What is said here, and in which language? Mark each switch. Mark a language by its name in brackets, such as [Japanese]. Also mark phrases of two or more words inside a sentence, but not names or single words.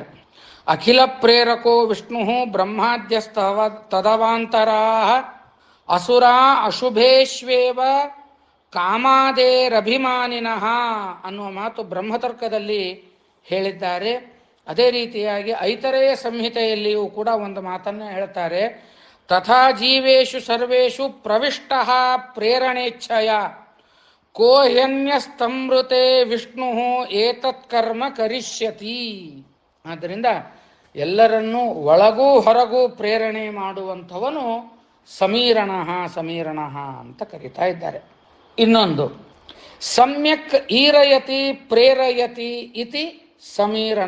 [Sanskrit] ಅಖಿಲ ಪ್ರೇರಕೋ ವಿಷ್ಣು ಬ್ರಹ್ಮಾದ್ಯಸ್ತವ ತದವಾಂತರಾ ಅಸುರಾ ಅಶುಭೇಶ್ವೇವ ಕಾಮಾದೇರಭಿಮಾನಿನಃ [Kannada] ಅನ್ನುವ ಮಾತು ಬ್ರಹ್ಮತರ್ಕದಲ್ಲಿ ಹೇಳಿದ್ದಾರೆ. ಅದೇ ರೀತಿಯಾಗಿ ಐತರೇಯ ಸಂಹಿತೆಯಲ್ಲಿಯೂ ಕೂಡ ಒಂದು ಮಾತನ್ನು ಹೇಳ್ತಾರೆ. [Sanskrit] ತಥಾ ಜೀವೇಶು ಸರ್ವೇಷು ಪ್ರವಿಷ್ಟ ಪ್ರೇರಣೇಚ್ಛಯ ಕೋಹ್ಯನ್ಯಸ್ತಮೃತೆ ವಿಷ್ಣು ಏತತ್ ಕರ್ಮ ಕರಿಷ್ಯತಿ. [Kannada] ಆದ್ದರಿಂದ ಎಲ್ಲರನ್ನೂ ಒಳಗೂ ಹೊರಗೂ ಪ್ರೇರಣೆ ಮಾಡುವಂಥವನು ಸಮೀರಣ ಸಮೀರಣ ಅಂತ ಕರೀತಾ ಇದ್ದಾರೆ. [Sanskrit] ಇನ್ನೊಂದು, ಸಮ್ಯಕ್ ಈರಯತಿ ಪ್ರೇರಯತಿ ಇತಿ ಸಮೀರಣ.